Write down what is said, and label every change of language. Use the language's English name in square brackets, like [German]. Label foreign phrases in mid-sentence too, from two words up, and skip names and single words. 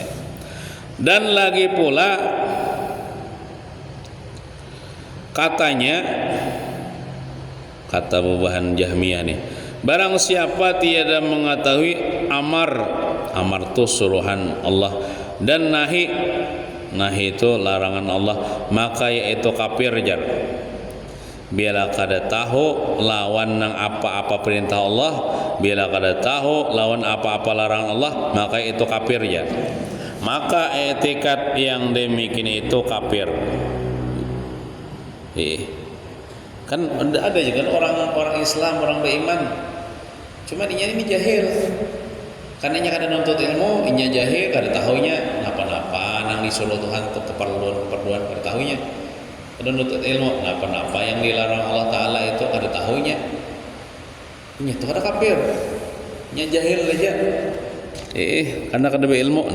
[Banjar] Dan lagi pula katanya, kata bubahan Jahmiyah nih, barang siapa tiada mengetahui amar itu suruhan Allah, dan nahi itu larangan Allah, maka yaitu kafir jar. Bila kada tahu lawan nang apa-apa perintah Allah, bila kada tahu lawan apa-apa larangan Allah, maka itu kafir ya. [Indonesian] Maka etikat yang demikian itu kafir. Kan ada juga orang Islam, orang beriman, cuma dia ini jahil. [Banjar] Karena dia kada nuntut ilmu, dia jahil, kada tahunya napa-napa nang disuruh Tuhan untuk keperluan kada tahunya. Kada nuntut ilmu, napa-napa yang dilarang Allah Ta'ala itu kada tahunya. Ini itu kada kafir. Nya jahil aja. Karena kada berilmu.